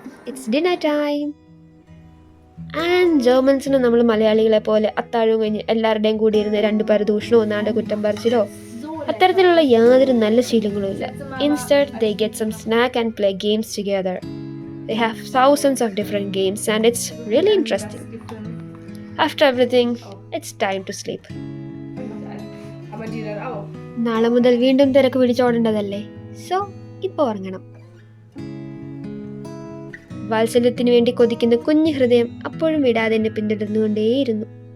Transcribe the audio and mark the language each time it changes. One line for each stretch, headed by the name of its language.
English: It's dinner time.
Malayalam: And ജർമ്മൻസിന് നമ്മൾ മലയാളികളെ പോലെ അത്താഴവും കഴിഞ്ഞ് എല്ലാവരുടെയും കൂടി ഇരുന്ന് 2 പരദൂഷണോ ഒന്നാണ്ട് കുറ്റം പറിച്ചിലോ അത്തരത്തിലുള്ള യാതൊരു നല്ല ശീലങ്ങളും ഇല്ല.
English: Instead they get some snack and play games together. They have thousands of different games and it's really interesting. After everything, it's time to sleep.
Malayalam: നാളെ മുതൽ വീണ്ടും തിരക്ക് പിടിച്ചോടേണ്ടതല്ലേ, സോ ഇപ്പോൾ ഉറങ്ങണം. വാത്സല്യത്തിന് വേണ്ടി കൊതിക്കുന്ന കുഞ്ഞു ഹൃദയം അപ്പോഴും വിടാതെ എന്നെ പിന്തുടർന്നുകൊണ്ടേയിരുന്നു.